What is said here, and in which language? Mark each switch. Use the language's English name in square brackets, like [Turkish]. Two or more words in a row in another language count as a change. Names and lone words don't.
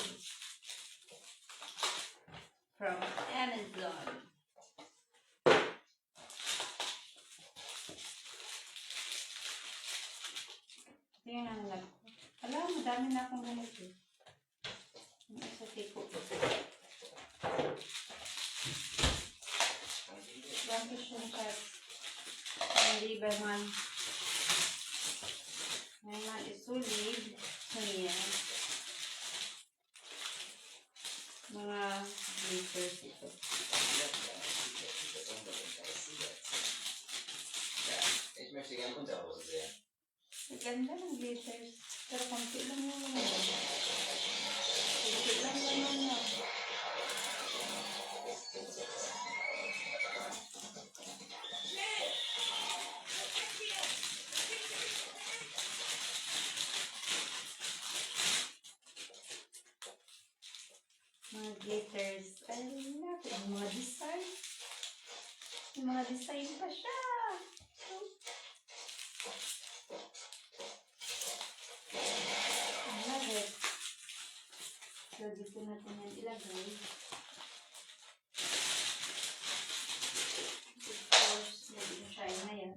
[English] From Amazon. [Filipino] Ito yung nangalag ko. Alam, madami na akong ganito. Yung isa tiko. [German] Danke schön, Schatz. Mein lieber Mann. Mein Mann ist so lieb zu mir. [Filipino] Mga glitters ito. [German] Ja, ich möchte gerne Unterhosen sehen. [Filipino] Ganda ng glitters. Pero konti lang naman. Konti lang naman na. Mga glitters. [English] I love it. [Filipino] Mga design. Yung mga design pa siya. [English] I love it. [Filipino] So, dito natin yan ilagay. [English] Of course, [Filipino] naging shine na yan.